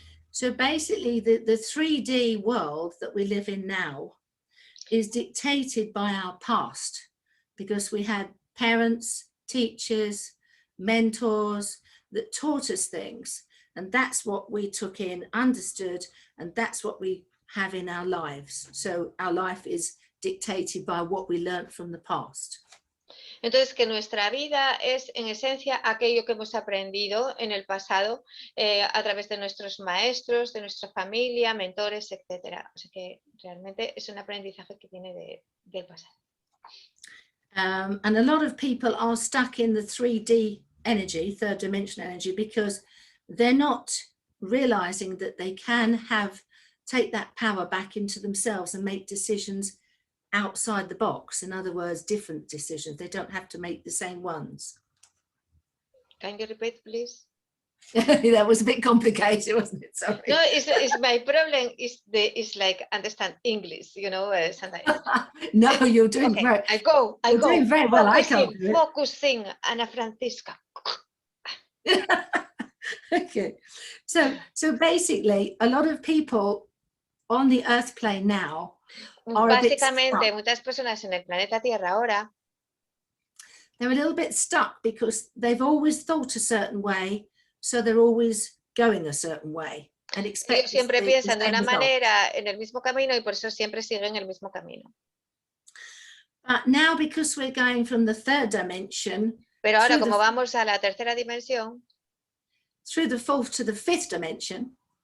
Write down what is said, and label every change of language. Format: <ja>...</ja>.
<en>So basically the 3D world that we live in now is dictated by our past, because we had parents, teachers, mentors that taught us things, and that's what we took in, understood, and that's what we have in our lives. So our life is dictated by what we learned from the past.</en> <es>Entonces, que nuestra vida es en esencia aquello que hemos aprendido en el pasado a través de nuestros maestros, de nuestra familia, mentores, etc. O sea que realmente es un aprendizaje que viene del pasado.</es> <en>And a lot of people are stuck in the 3D energy, 3rd dimension energy, because they're not realizing that they can take that power back into themselves and make decisions outside the box. In other words, different decisions. They don't have to make the same ones. Can you repeat, please? That was a bit complicated, wasn't it? Sorry. No, it's my problem is like understand English, you know, sometimes. No, you're doing great. I go. Doing very well. I can't do it. Focusing, Ana Francisca. Okay, so basically a lot of people on the earth plane now are</en> <es>básicamente muchas personas en el planeta Tierra ahora,</es> <en>they're a little bit stuck because they've always thought a certain way, so they're always going a certain way and expect</en> <es>ellos siempre piensan de una manera en el mismo camino, y por eso siempre siguen el mismo camino.</es> <en>But now, because we're going from the 3rd dimension,</en> <es>pero ahora como vamos a la tercera dimensión,</es> <en>through the 4th to the 5th dimension,</en>